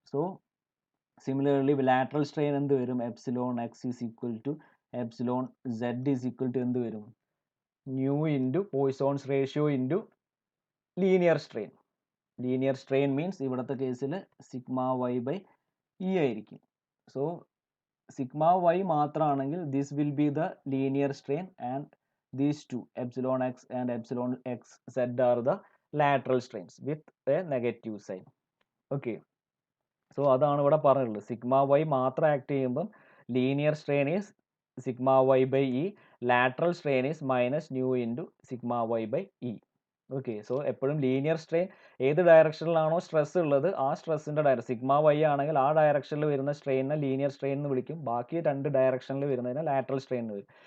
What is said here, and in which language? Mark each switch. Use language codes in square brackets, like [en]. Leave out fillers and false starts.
[en] So similarly lateral strain എന്ത് വരും? Epsilon x is equal to epsilon z is equal to എന്ത് വരും? Nu into Poisson's ratio into linear strain. Linear strain means ഇവിടുത്തെ കേസിൽ sigma y by E ആയിരിക്കും. So sigma y മാത്രമാണെങ്കിൽ this will be the linear strain, and these two epsilon x and epsilon x z are the lateral strains with a negative sign. Okay, so [ml] അതാണ് ഇവിടെ പറഞ്ഞിട്ടുള്ളത്. [en] sigma y [ml] മാത്രം act ചെയ്യുമ്പം [en] Linear strain is sigma y by E, lateral strain is minus nu into sigma y by E. [ml] Okay, so എപ്പോഴും linear strain ഏത് ഡയറക്ഷനിലാണോ stress ഉള്ളത് ആ സ്ട്രെസ്സിൻ്റെ sigma Y ആണെങ്കിൽ ആ ഡയറക്ഷനിൽ വരുന്ന സ്ട്രെയിനെ ലീനിയർ സ്ട്രെയിൻ എന്ന് വിളിക്കും, ബാക്കി രണ്ട് ഡയറക്ഷനിൽ വരുന്നതിനെ ലാറ്ററൽ സ്ട്രെയിൻ എന്ന് വരും.